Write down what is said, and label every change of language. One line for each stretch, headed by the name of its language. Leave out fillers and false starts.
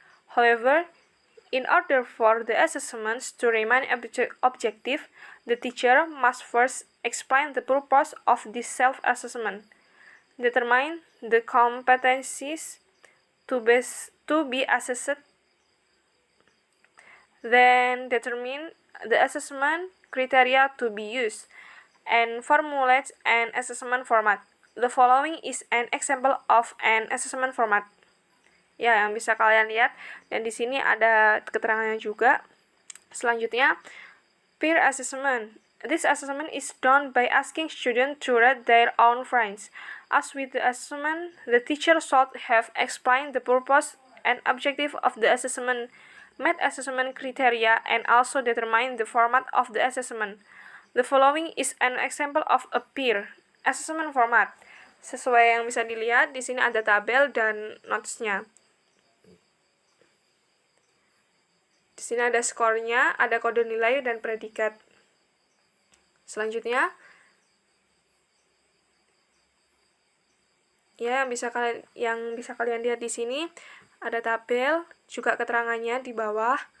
English: However, in order for the assessments to remain objective, the teacher must first explain the purpose of this self-assessment, determine the competencies to be assessed, then determine the assessment criteria to be used, and formulate an assessment format. The following is an example of an assessment format.
Indonesian: Ya, yang bisa kalian lihat, dan di sini ada keterangannya juga. Selanjutnya, peer assessment.
English: This assessment is done by asking students to rate their own friends. As with the assessment, the teacher should have explained the purpose and objective of the assessment, met assessment criteria, and also determined the format of the assessment. The following is an example of a peer assessment format.
Indonesian: Sesuai yang bisa dilihat, di sini ada tabel dan notes-nya. Di sini ada skornya, ada kode nilai dan predikat. Selanjutnya, ya yang bisa kalian lihat di sini ada tabel, juga keterangannya di bawah.